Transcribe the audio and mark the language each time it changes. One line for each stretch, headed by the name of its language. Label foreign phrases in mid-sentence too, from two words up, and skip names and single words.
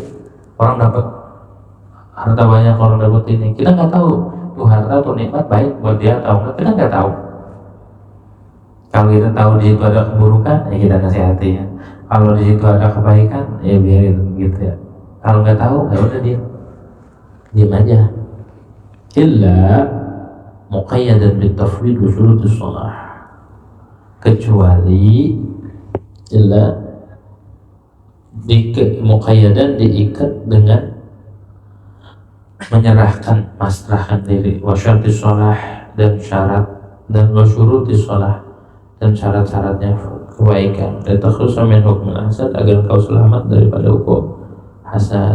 Indonesian: Orang dapat harta banyak, orang dapat ini, kita nggak tahu tuh harta tuh nikmat baik buat dia atau enggak, kita nggak tahu. Kalau kita tahu di situ ada keburukan, ya kita nasihati ya. Kalau di situ ada kebaikan, ya biarin gitu ya. Kalau nggak tahu, ya udah diam aja.
Arabic: إلا مقيدا بالتفويض وشروط الصلاح,
Indonesian: kecuali
Arabic: إلا مقيدا
Indonesian: diikat dengan menyerahkan, masrahkan diri,
Arabic: وشروط الصلاح,
Indonesian: dan syarat, dan
Arabic: وشروط الصلاح,
Indonesian: dan syarat-syaratnya kebaikan, dan
Arabic: تخلص من حكم الحسد,
Indonesian: agar kau selamat daripada hukum hasad.